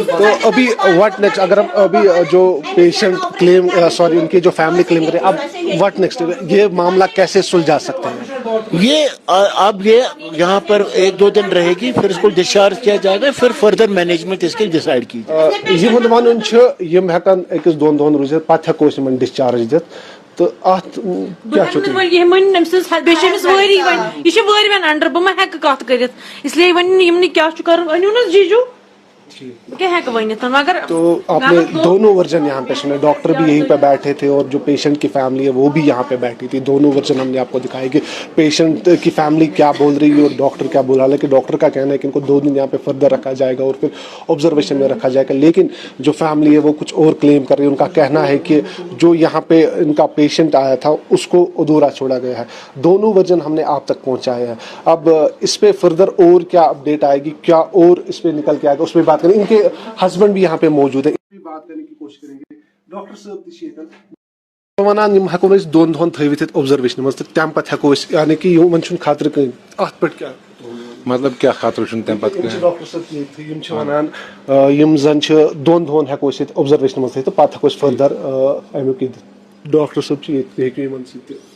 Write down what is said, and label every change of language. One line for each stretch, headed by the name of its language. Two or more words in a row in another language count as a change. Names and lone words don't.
Urdu: تو ابھی
English: what next
Urdu: اگر ابھی جو
English: patient claim sorry
Urdu: ان کی جو
English: family claim
Urdu: کرے اب
English: what next
Urdu: یہ معاملہ کیسے سلجھا سکتے ہیں یہ اب یہ یہاں پر 1-2 دن رہے گی پھر اس کو ڈسچارج کیا جائے گا پھر
English: further management
Urdu: اس کی ڈیسائیڈ کی
Kashmiri: یہ ون ہیکن أکِس 2 دۄہن روزِتھ پتہٕ ہیکو أسۍ یِمن ڈسچارج دِتھ تو ات کیا وٲرۍ وۄنۍ انڈر بہٕ ما ہیٚکہٕ کتھ کٔرِتھ اسلیے وۄنۍ یِم نہٕ کیاہ چھُ کرُن أنِو نہٕ جیجو بہٕ کیٛاہ ہیٚکہٕ ؤنِتھ مگر
Urdu: تو آپ نے دونوں ورژن یہاں پہ سنے ڈاکٹر بھی یہیں پہ بیٹھے تھے اور جو پیشنٹ کی فیملی ہے وہ بھی یہاں پہ بیٹھی تھی دونوں ورژن ہم نے آپ کو دکھائی کہ پیشنٹ کی فیملی کیا بول رہی ہے اور ڈاکٹر کیا بول رہا ہے کہ ڈاکٹر کا کہنا ہے کہ ان کو 2 دن یہاں پہ فردر رکھا جائے گا اور پھر آبزرویشن میں رکھا جائے گا لیکن جو فیملی ہے وہ کچھ اور کلیم کر رہی ہے ان کا کہنا ہے کہ جو یہاں پہ ان کا پیشنٹ آیا تھا اس کو ادھورا چھوڑا گیا ہے دونوں ورژن ہم نے آپ تک پہنچائے ہیں اب اس پہ فردر اور کیا اپڈیٹ آئے گی کیا اور اس پہ نکل کے آئے گا اس پہ بات کریں ان کے ہسبینڈ بھی یہاں پہ موجود ہے بات کرنے کی کوشش کریں گے
Kashmiri: ڈاکٹر صاحب ونان یم ہیکو 2 دۄہن تھٲوِتھ آبزرویشن منٛز تہٕ تمہِ پتہٕ ہیکو أسۍ یعنی کہ یِمن چھُنہٕ خطرٕ کٕہٕنۍ اتھ پٮ۪ٹھ کیٛاہ مطلب کیا خطرٕ چھُنہٕ تمہِ پتہٕ کٕہٕنۍ ڈاکٹر صٲب یم چھِ ونان یم زن چھِ 2 دۄہن ہیکو أسۍ ییٚتہِ آبزرویشن منٛز تھٲوِتھ تہٕ پتہٕ ہیکو أسۍ فردر امیُک یہِ دِتھ ڈاکٹر صٲب چھِ ییٚتہِ تُہۍ ہیٚکِو یِمن سۭتۍ